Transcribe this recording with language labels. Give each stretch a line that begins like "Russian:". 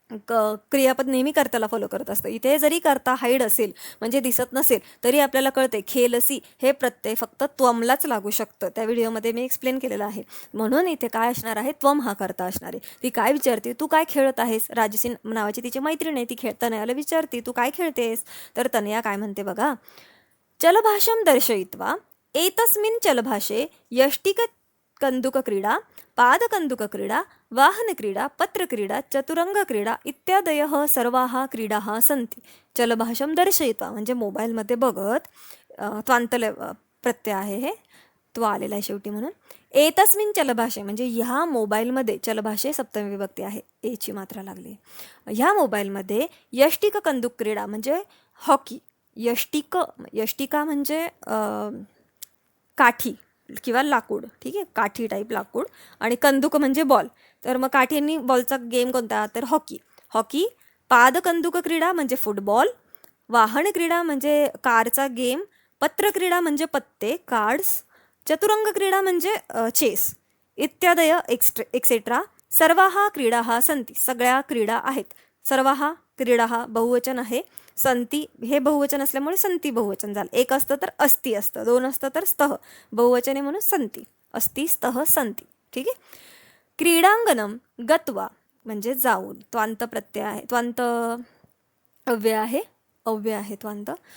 Marathi: क्रियापद नेहमी कर्त्याला फॉलो करत असतं. इथे जरी कर्ता हाईड असेल म्हणजे दिसत नसेल तरी आपल्याला कळते खेलसी हे प्रत्यय फक्त त्वमलाच लागू शकतं. त्या व्हिडिओमध्ये मी एक्सप्लेन केलेलं आहे. म्हणून इथे काय असणार आहे, त्वम हा कर्ता असणार आहे. ती काय विचारते, तू काय खेळत आहेस. राजसी नावाची तिची मैत्रीण आहे, ती तनयाला विचारते तू काय खेळतेस. तर तनया काय म्हणते बघा,
Sanskrit: चलभाषं दर्शयित्वा एतस्मिन् चलभाषे यष्टिक कंदुकक्रीडा, पादकन्दुकक्रीडा, वाहनक्रीडा, पत्रक्रीडा, चतुरंगक्रीडा इत्यादयः सर्वाः क्रीडाः सन्ति.
Marathi: चलभाषं दर्शयित्वा म्हणजे मोबाईलमध्ये बघत, त्वांतल प्रत्यय आहे, हे तो आलेला आहे शेवटी म्हणून. एतस्मिन् चलभाषे म्हणजे ह्या मोबाईलमध्ये, चलभाषे सप्तमी विभक्ती आहे, एची मात्रा लागली. ह्या मोबाईलमध्ये यष्टिक कंदुक क्रीडा म्हणजे हॉकी. यष्टिका म्हणजे काठी किंवा लाकूड. ठीक आहे, काठी टाईप लाकूड. आणि कंदुक म्हणजे बॉल. तर मग काठी आणि बॉलचा गेम कोणता, तर हॉकी. पादकंदुक क्रीडा म्हणजे फुटबॉल. वाहन क्रीडा म्हणजे कारचा गेम. पत्रक्रीडा म्हणजे पत्ते, कार्ड्स. चतुरंग क्रीडा म्हणजे चेस. इत्यादय एक्सेट्रा
Sanskrit: सर्वाः क्रीडाः सन्ति,
Marathi: सगळ्या क्रीडा आहेत. सर्वाः क्रीडाः बहुवचन आहे. संती हे बहुवचन असल्यामुळे संती बहुवचन झालं. एक असतं तर अस्ति असतं, दोन असतं तर स्तः, बहुवचन आहे म्हणून संती.
Sanskrit: अस्ति स्तः संती.
Marathi: ठीक आहे. क्रीडांगणम गत्वा म्हणजे जाऊन, त्वांत प्रत्यय आहे, त्वांत अव्यय आहे त्वांत.